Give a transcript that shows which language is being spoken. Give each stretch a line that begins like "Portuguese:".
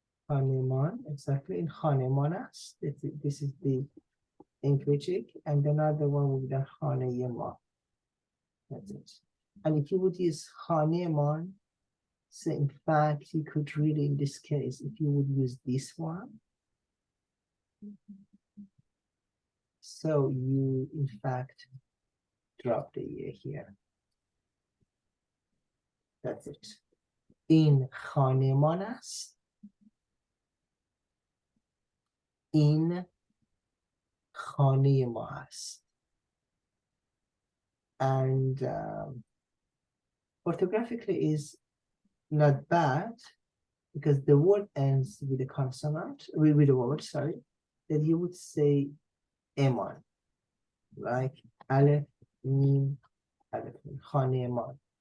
English: خانمان, exactly, in
Persian: خانمان است.
English: This is the English, and another one will be the
Persian: خانه ما.
English: That's it. And if you would use خانمان, so in fact, you could really, in this case, if you would use this one, so you, in fact, drop the ear here. That's it. In
Persian: خانمان است.
English: In
Persian: خانه ما است.
English: And orthographically is not bad because the word ends with a consonant, with a word, sorry, that you would say aman, like aleph, mim, aleph, khane aman.